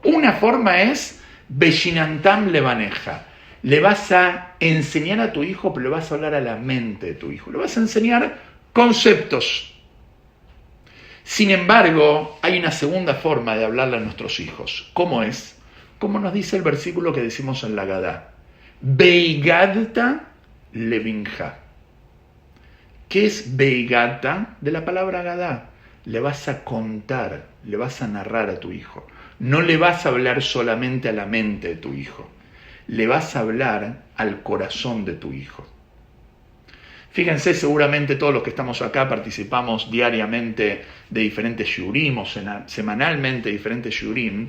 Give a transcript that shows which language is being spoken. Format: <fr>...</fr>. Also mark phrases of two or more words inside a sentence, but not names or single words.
<es>Una forma es</es> <he>ושננתם לבניך.</he> <es>Le vas a enseñar a tu hijo, pero le vas a hablar a la mente de tu hijo. Le vas a enseñar conceptos. Sin embargo, hay una segunda forma de hablarle a nuestros hijos. ¿Cómo es? Como nos dice el versículo que decimos en la Agadá.</es> <he>והגדת לבנך.</he> <es>¿Qué es Beigata? De la palabra Agadá. Le vas a contar, le vas a narrar a tu hijo. No le vas a hablar solamente a la mente de tu hijo. Le vas a hablar al corazón de tu hijo. Fíjense, seguramente todos los que estamos acá participamos diariamente de diferentes shiurim o semanalmente de diferentes shiurim.</es>